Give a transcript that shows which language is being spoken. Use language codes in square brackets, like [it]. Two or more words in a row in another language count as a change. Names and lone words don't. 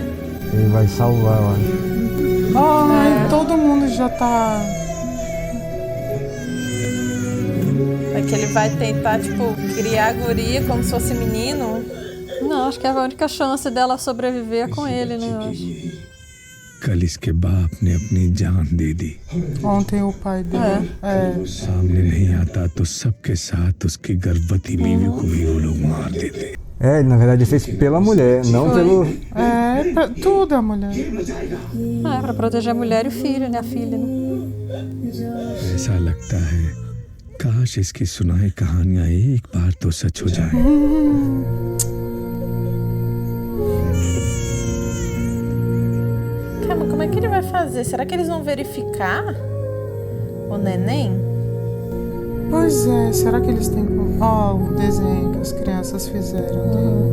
[pt] Ele vai salvar, eu acho. Ai, todo mundo já tá... É que ele vai tentar, tipo, criar a guria como se fosse menino. Não, acho que a única chance dela sobreviver é com ele, né? Eu acho. [hi] कल इसके बाप ने अपनी जान दे दी [pt] Ontem o pai dele. É. [hi] सामने नहीं आता तो सबके साथ उसकी गर्भवती बीवी को भी वो लोग मार देते [pt] É, na verdade ele fez pela mulher, não pelo... É, É, tudo a mulher. É pra proteger a mulher e o filho, né? A filha, né? [hi] ऐसा लगता है काश इसकी सुनाई कहानियां एक बार तो सच हो जाए। [pt] Calma, como é que ele vai fazer? Será que eles vão verificar o neném? Pois é, será que eles têm... Ó, o desenho que as crianças fizeram dele.